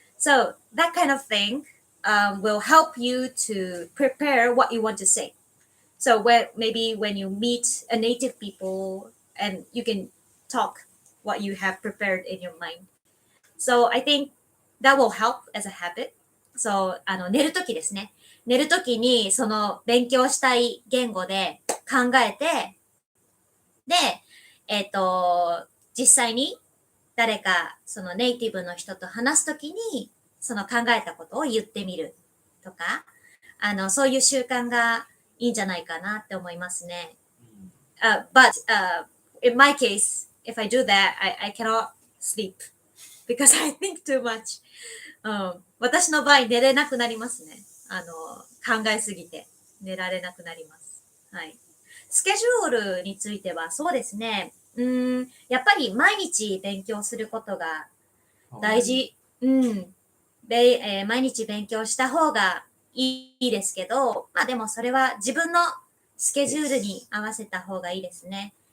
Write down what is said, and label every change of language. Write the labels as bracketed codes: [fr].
[en] So that kind of thing will help you to prepare what you want to say. So maybe when you meet a native people, and you can talk what you have prepared in your mind. So I think that will help as a habit. [ja] So 寝るときですね。寝るときにその勉強したい言語で考えて、で、実際に誰かそのネイティブの人と話すときにその考えたことを言ってみるとか、そういう習慣がいいんじゃないかなって思いますね。 [en] But in my case, if I do that, I cannot sleep because I think too much. [ja] 私の場合寝れなくなりますね。考えすぎて寝られなくなります。はい。スケジュールについてはそうですね。やっぱり毎日勉強することが大事。毎日勉強した方がいいですけど、まあでもそれは自分のスケジュールに合わせた方がいいですね。